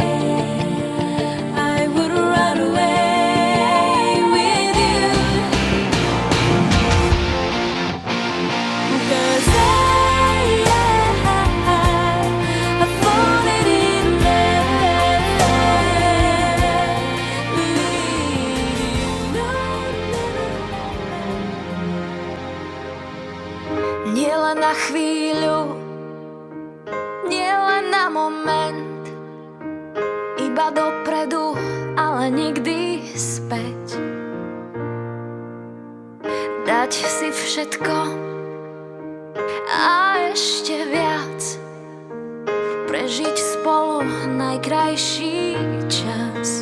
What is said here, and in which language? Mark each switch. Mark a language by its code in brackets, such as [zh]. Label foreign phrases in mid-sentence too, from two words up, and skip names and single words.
[en] I would run away with you, 'cause I've fallen in love with you. No, never. [sk] Nielen na chvíľu, nielen na moment, iba dopredu, ale nikdy späť. Dať si všetko a ešte viac, prežiť spolu najkrajší čas.